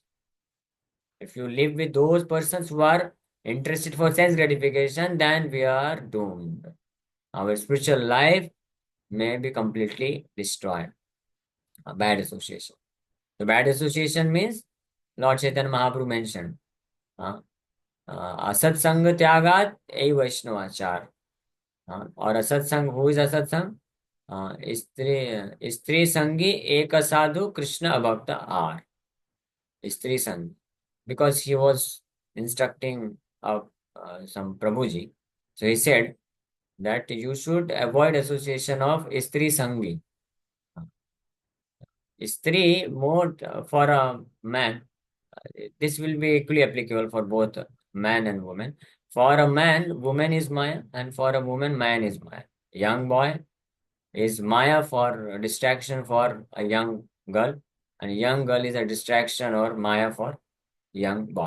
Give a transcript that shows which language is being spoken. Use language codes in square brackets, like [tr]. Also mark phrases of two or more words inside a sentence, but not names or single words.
[en] If you live with those persons who are interested for sense gratification, then we are doomed. Our spiritual life may be completely destroyed. A bad association. The bad association means Lord Chaitanya Mahaprabhu mentioned. [bn] Uh, অসৎসঙ্গ ত্যাগাত এ বৈষ্ণবাচার আর অসৎসঙ্গ [en] who is [bn] অসৎসঙ্গ স্ত্রী সঙ্গী এক সাধু কৃষ্ণ অভক্ত আর স্ত্রী সঙ্গ [en] because he was instructing some Prabhuji, so he said that you should avoid association of stri sangi. Stri more for a man. This will be equally applicable for both man and woman. For a man, woman is Maya, and for a woman, man is Maya. Young boy is Maya for distraction for a young girl, and young girl is a distraction or Maya for young boy.